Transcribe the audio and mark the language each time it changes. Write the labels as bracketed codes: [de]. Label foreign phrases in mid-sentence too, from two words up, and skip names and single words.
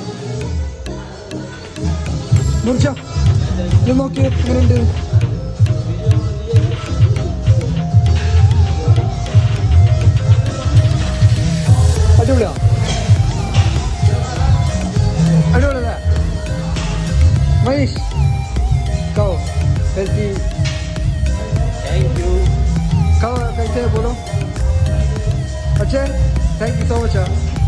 [ml] നൂർച്ച ഇത് നോക്കിയേ എങ്ങനെയുണ്ട്. അടിപൊളിയാ, അടിപൊളിയല്ലേ മനീഷ്? [hi] खाओ हेल्थी, [en] thank you. [hi] खाओ कैसे बोलो? अच्छा, [en] thank you so much.